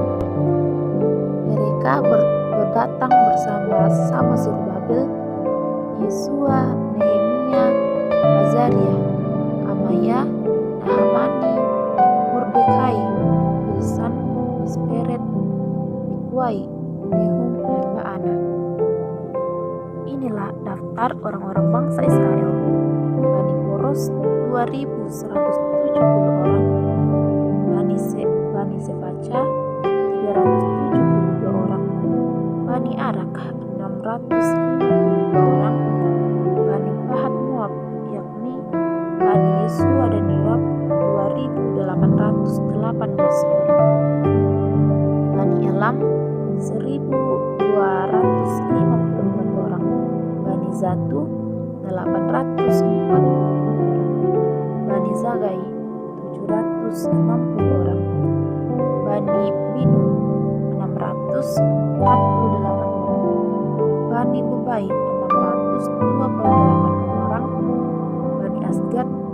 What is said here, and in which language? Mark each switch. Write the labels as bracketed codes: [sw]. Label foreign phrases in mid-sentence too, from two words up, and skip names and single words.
[id] Mereka berdatang bersama-sama Zerubabel, Yesua, Nehemia, Azaria, Amaya, Nahamani, Mordekai, Bilsan, Misperet, Bikwai, Nehum, dan Baana. Inilah daftar orang-orang bangsa Israel. Bani Poros 2.170 orang, Bani Sefaca 372 orang, Bani Arak 652 orang, Bani Pahat Moab yakni Bani Yesua dan Yoab 2.818 orang, Bani Elam 1.254 orang, Bani Zatu 840 orang, Bani Zagai 760 orang, Bani Binu 648 orang, Bani Bebai 628 orang, Bani Asgad